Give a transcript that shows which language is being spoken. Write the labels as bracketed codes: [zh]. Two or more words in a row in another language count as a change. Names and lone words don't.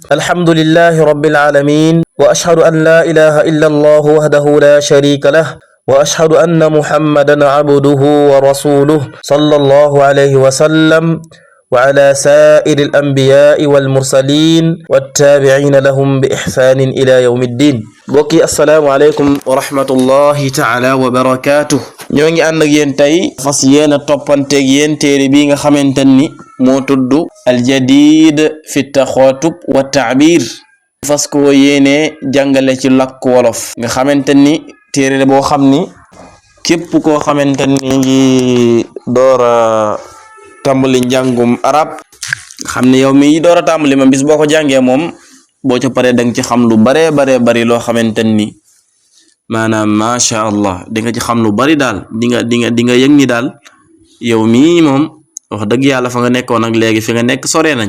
[ar] الحمد لله رب العالمين، وأشهد أن لا إله إلا الله وحده لا شريك له، وأشهد أن محمدا عبده ورسوله صلى الله عليه وسلم وعلى سائر الأنبياء والمرسلين والتابعين لهم بإحسان إلى يوم الدين. بوكي السلام عليكم ورحمة الله تعالى وبركاته. [wo] ñoo ngi ànd ak yéen tey fas yéena toppanteeg yéen téere bi nga xamante ni moo tudd aljadid fi taxaatub wa taabir, fas ko yéene jàngale ci làkk wolof nga xamante ni téere boo xam ni képp koo xamante ni ngi doora tàmbali njàngum arab xam ne yow mi doora tàmbali ma bis boo ko jàngee moom boo ca paree danga ci xam lu bare bari loo xamante ni maanaam [ar] ما شاء الله [wo] di nga ci xam lu bari daal di nga yëg ni daal yow mii moom wax dëgg yàlla fa nga nekkoon ak léegi fi nga nekk sore nañ.